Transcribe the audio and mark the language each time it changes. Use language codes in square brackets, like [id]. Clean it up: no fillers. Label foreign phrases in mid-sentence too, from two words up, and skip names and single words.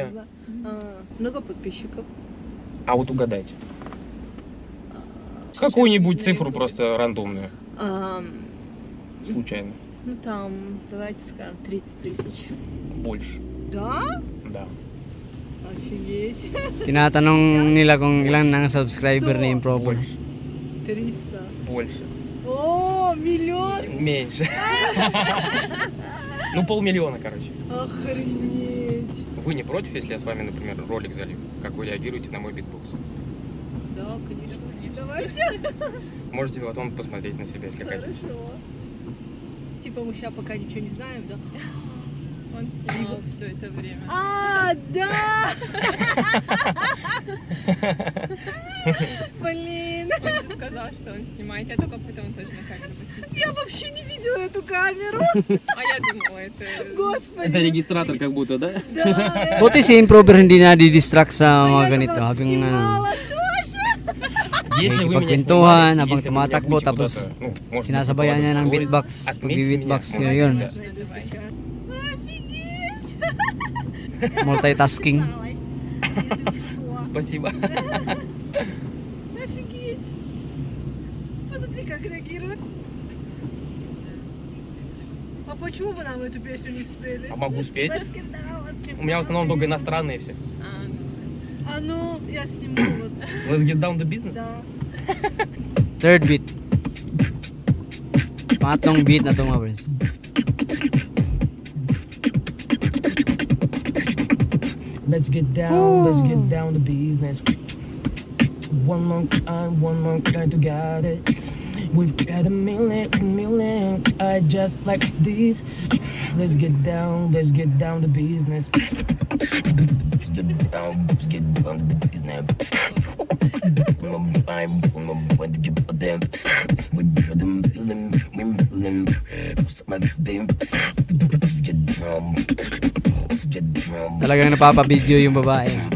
[ru] сижу, не знаю. Много подписчиков? А вот угадайте. Сейчас Какую-нибудь на цифру Ютубе. просто рандомную, А, случайно. Ну там, давайте скажем, 30 тысяч. Больше, Да? да. Офигеть. [tl] Tinatanong nila kung ilan ang subscriber ni Improver. [ru] Больше, 300. больше. О, миллион! Меньше. Ну, 500 000, короче. Охренеть. Вы не против, если я с вами, например, ролик залью? Как вы реагируете на мой битбокс? Да, конечно. Давайте. Можете потом посмотреть на себя, если хотите. Хорошо. Типа мы сейчас пока ничего не знаем, да? Он снимал все это время. А, да! Блин, Он же сказал, что он снимает. Я только потом тоже на камеру посмотрела. я вообще не видела эту камеру. А я думала, это... Господи. регистратор как будто, да? Да. [tl] Buti si Improver hindi na di-distract sa mga ganito. Habang [ru] Снимала тоже. Если вы меня [tl] Nakikipagkwentuhan [ru] снимали, [tl] habang [ru] если вы меня [tl] tumatakbo, [ru] будете [tl] tapos [ru] куда-то, ну, может, [tl] sinasabayan niya ng [ru] выкладывать [tl] beatbox, [ru] stories, отметьте [tl] pagbi-beatbox [ru] меня. [tl] niya yun. [ru] Можно Найду давай. сейчас. [tl] Multitasking. [ru] Спасибо. Офигеть. Посмотри, как реагирует. А почему вы нам эту песню не спели? А могу спеть? [en] Let's get down, let's get [ru] У меня в основном [en] down. [ru] только иностранные все. А ну, я сниму вот. [en] Let's get down to business. [ru] Да. [en] Third beat. [tl] Pangatlong beat na ito mga friends. [en] Let's get down to business. One more time to get it. We've got a million. I just like this. Let's get down to business. Let's get down to business. [tl] Talagang napapabidyo yung babae.